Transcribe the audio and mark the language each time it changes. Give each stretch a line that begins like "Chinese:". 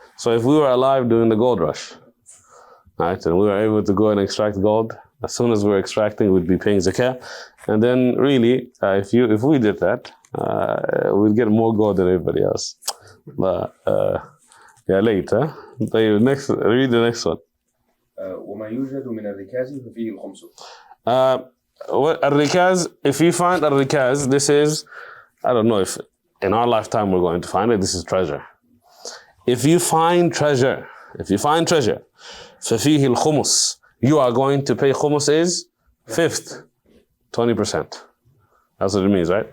English: So if we were alive during the gold rush, right, and we were able to go and extract gold, as soon as we're extracting, we'd be paying zakat. And then really, if we did that, we'd get more gold than everybody else. Yeah, later. Read the next one.
Arabic: وما يوجد من الركاز ففيه الخمس.
English: الركاز, if you find a rikaz, this is, I don't know if in our lifetime we're going to find it, this is treasure. If you find treasure,
Arabic: ففيه الخمس,
English: you are going to pay khumus is fifth, 20%. That's what it means, right?